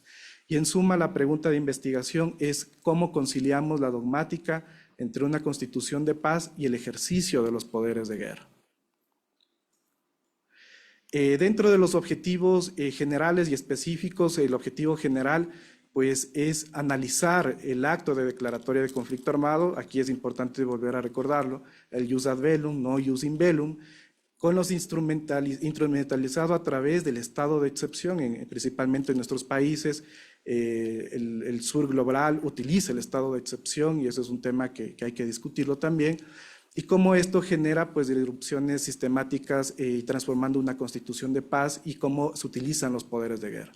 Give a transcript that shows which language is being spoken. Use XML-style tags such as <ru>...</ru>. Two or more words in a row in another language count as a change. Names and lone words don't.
<es>Y en suma, la pregunta de investigación es cómo conciliamos la dogmática entre una Constitución de paz y el ejercicio de los poderes de guerra. Dentro de los objetivos generales y específicos, el objetivo general pues es analizar el acto de declaratoria de conflicto armado. Aquí es importante volver a recordarlo, el</es> <la>jus ad bellum,</la> <es>no</es> <la>jus in bellum,</la> <es>con los instrumentalizado a través del estado de excepción, principalmente en nuestros países, el sur global utiliza el estado de excepción, y ese es un tema que hay que discutirlo también, y cómo esto genera pues disrupciones sistemáticas transformando una constitución de paz, y cómo se utilizan los poderes de guerra.</es>